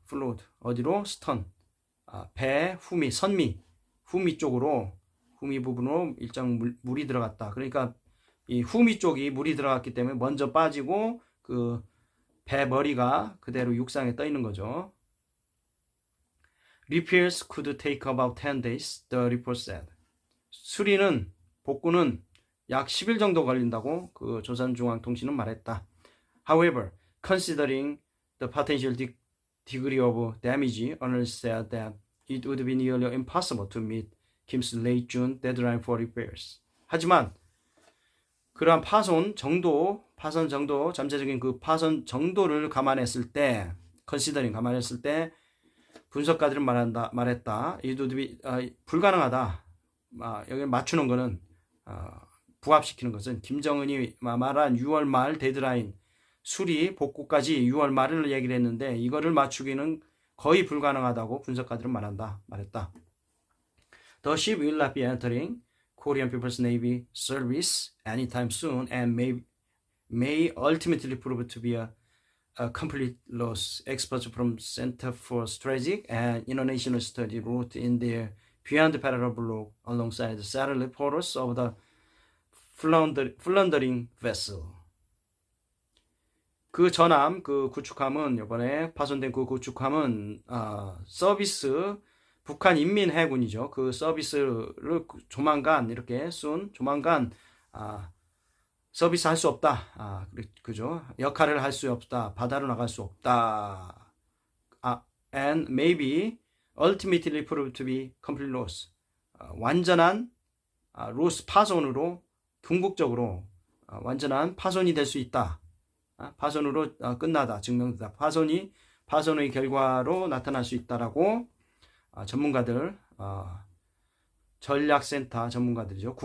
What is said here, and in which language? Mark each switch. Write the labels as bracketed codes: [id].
[en] flowed. [ko] 어디로? [en] stern. [ko] 배 후미 쪽으로, 후미 부분으로 일정 물이 들어갔다. 그러니까 이 후미 쪽이 물이 들어갔기 때문에 먼저 빠지고 그 배 머리가 그대로 육상에 떠 있는 거죠. [en] Repairs could take about 10 days, the report said. [ko] 복구는 약 10일 정도 걸린다고 그 조선중앙통신은 말했다. [en] However, considering the potential degree of damage, analysts said that it would be nearly impossible to meet Kim's late June deadline for repairs. [ko] 하지만 그러한 파손 정도, 잠재적인 그 파손 정도를 감안했을 때, 감안했을 때 분석가들은 말했다. 불가능하다. 여기 맞추는 거는 부합시키는 것은 김정은이 말한 6월 말 데드라인 수리, 복구까지 6월 말을 얘기를 했는데 이거를 맞추기는 거의 불가능하다고 분석가들은 말했다. [en] The ship will not be entering Korean People's Navy service anytime soon and may ultimately prove to be a complete loss. Experts from Center for Strategic and International Study wrote in their Beyond Parallel blog alongside the satellite photos of the floundering vessel. [ko] 그 전함, 그 구축함은 이번에 파손된 그 구축함은 서비스 북한 인민해군이죠. 그 서비스를 조만간 이렇게 조만간 서비스 할 수 없다. 그죠? 역할을 할 수 없다. 바다로 나갈 수 없다. [en] And maybe ultimately proved to be complete loss. [ko] 완전한 로스 파손으로 궁극적으로 완전한 파손이 될 수 있다. 파손으로 끝나다. 증명되다. 파손의 결과로 나타날 수 있다라고 전문가들, 전략센터 전문가들이죠.